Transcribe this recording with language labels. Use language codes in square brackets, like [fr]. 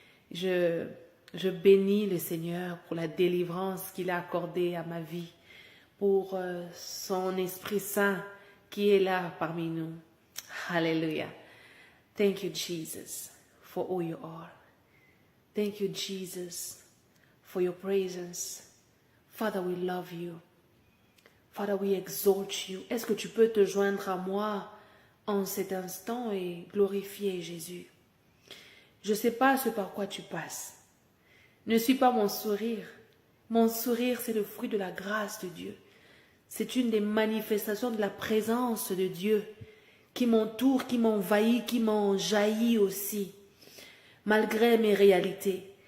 [fr] Je bénis le Seigneur pour la délivrance qu'il a accordée à ma vie, pour son Esprit Saint qui est là parmi nous. Alléluia. [en] Thank you, Jesus, for who you are. Thank you, Jesus, for your presence. Father, we love you. Father, we exalt you. [fr] Est-ce que tu peux te joindre à moi en cet instant et glorifier Jésus? Je ne sais pas ce par quoi tu passes. Ne suis pas mon sourire. Mon sourire, c'est le fruit de la grâce de Dieu. C'est une des manifestations de la présence de Dieu qui m'entoure, qui m'envahit, qui m'en jaillit aussi, malgré mes réalités.